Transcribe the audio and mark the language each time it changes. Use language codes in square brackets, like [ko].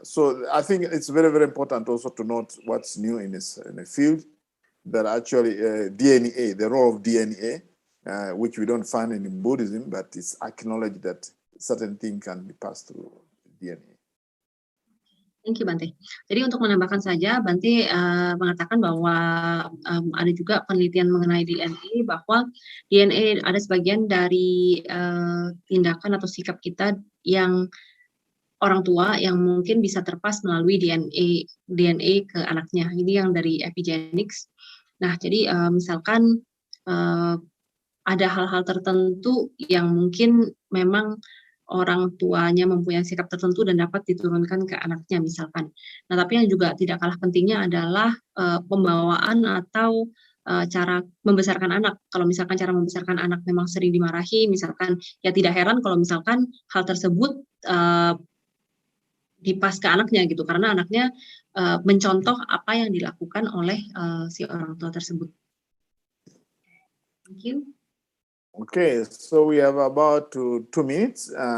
[en] So I think it's very, very important also to note what's new in the field, that actually DNA, the role of DNA, which we don't find in Buddhism, but it's acknowledged that certain things can be passed through DNA. Thank you, Bante. [id] Jadi untuk menambahkan saja, Bante mengatakan bahwa ada juga penelitian mengenai DNA, bahwa DNA ada sebagian dari tindakan atau sikap kita yang orang tua yang mungkin bisa terpas melalui DNA ke anaknya. Ini yang dari epigenetics. Nah, jadi misalkan ada hal-hal tertentu yang mungkin memang orang tuanya mempunyai sikap tertentu dan dapat diturunkan ke anaknya misalkan. Nah, tapi yang juga tidak kalah pentingnya adalah pembawaan atau cara membesarkan anak. Kalau misalkan cara membesarkan anak memang sering dimarahi, misalkan, ya tidak heran kalau misalkan hal tersebut dipas ke anaknya gitu, karena anaknya mencontoh apa yang dilakukan oleh si orang tua tersebut. [en] Thank you. Okay, so we have about 2 minutes.